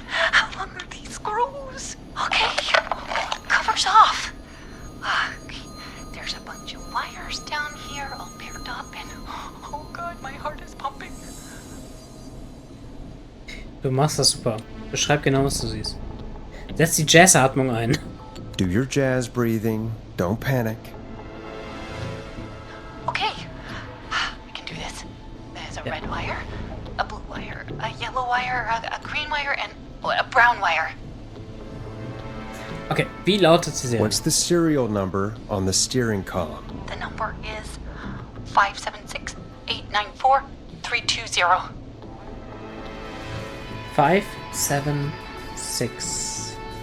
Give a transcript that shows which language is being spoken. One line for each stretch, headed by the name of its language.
English: How long are these screws? Okay. Cover's off. Okay. There's a bunch of wires down here all paired up and... Oh, God, my heart is pumping.
German: Du machst das super. Beschreib genau, was du siehst. Setz die Jazzatmung ein.
English: Do your jazz breathing. Don't panic. Okay. We can do this. There's a red wire, a blue wire, a yellow wire, a green wire, and a brown wire.
German: Okay, wie lautet die Serie?
English: What's the serial number on the steering column? The number is 576-894-320. 576.